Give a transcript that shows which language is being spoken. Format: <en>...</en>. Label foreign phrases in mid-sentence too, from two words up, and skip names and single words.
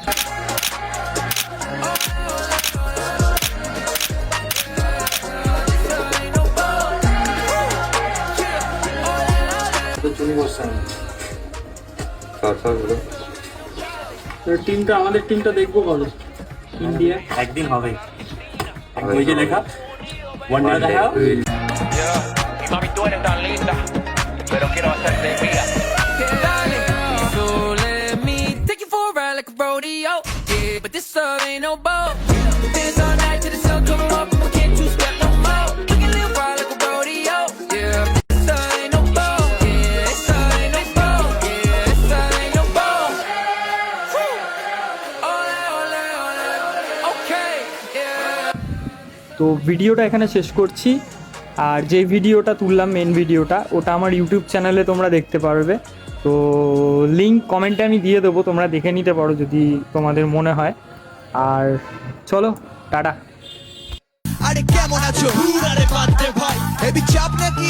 <bn>টিমটা, আমাদের টিমটা দেখবো কবে? ইন্ডিয়া একদিন হবে। ওই যে লেখা</bn> <en>one day</en> <bn>দেখা।</bn> <es>Mami, tú eres tan linda, pero quiero hacerte mía.</es> <en>So let me take you for a ride like a rodeo. Yeah, but this love ain't no boat. Dance all night till the sun come up and we can't two-step no more. We can live wild like a rodeo. Yeah, this love ain't no boat. Yeah, this love ain't no boat. Yeah, this love ain't no boat.</en> <es>Ole, ole, ole.</es> <en>Okay, yeah.</en> <bn>তো ভিডিওটা এখানে শেষ করছি। আর যে ভিডিওটা তুললাম, মেন ভিডিওটা, ওটা আমার ইউটিউব চ্যানেলে তোমরা দেখতে পারবে। তো</bn> <en>link comment</en> <bn>আমি দিয়ে দেবো, তোমরা দেখে নিতে পারো যদি তোমাদের মনে হয়। আর চলো, টাটা। আরে কেমন আছো? আরে পান্তে ভাই, হেবি চাপ নাকি?</bn>